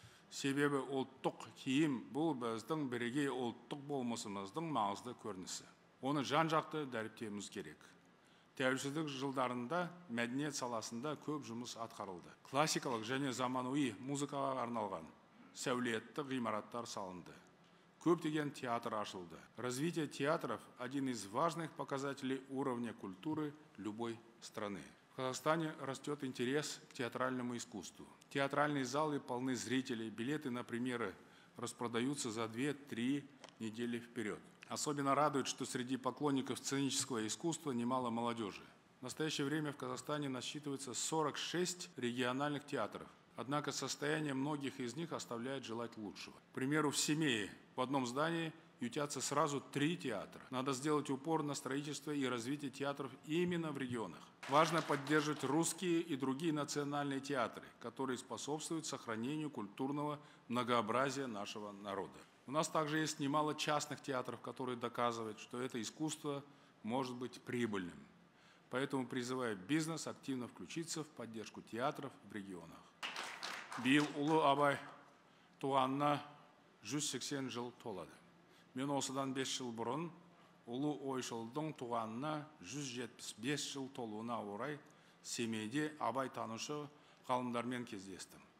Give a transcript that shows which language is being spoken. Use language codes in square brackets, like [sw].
[kk] Себебі ұлттық киім бұл біздің бірегей ұлттық болмысымыздың маңызды көрінісі. Оны жан-жақты дәріптеуіміз керек. Тәуелсіздік жылдарында мәдениет саласында көп жұмыс атқарылды. Классикалық және заманауи музыкаға арналған сәулетті ғимараттар салынды. Көптеген театр ашылды. [ru] Развитие театров – один из важных показателей уровня культуры любой страны. В Казахстане растет интерес к театральному искусству. Театральные залы полны зрителей, билеты на премьеры распродаются за 2-3 недели вперед. Особенно радует, что среди поклонников сценического искусства немало молодежи. В настоящее время в Казахстане насчитывается 46 региональных театров. Однако состояние многих из них оставляет желать лучшего. К примеру, в Семее в одном здании ютятся сразу 3 театра. Надо сделать упор на строительство и развитие театров именно в регионах. Важно поддерживать русские и другие национальные театры, которые способствуют сохранению культурного многообразия нашего народа. У нас также есть немало частных театров, которые доказывают, что это искусство может быть прибыльным. Поэтому призываю бизнес активно включиться в поддержку театров в регионах. [kk] Биыл Ұлы Абай туғанына 180 жыл толады. Мен осыдан 5 жыл бұрын Ұлы Ойшылдың туғанына 175 жыл толуына орай Семейде Абай танушы ғалымдармен кездестім.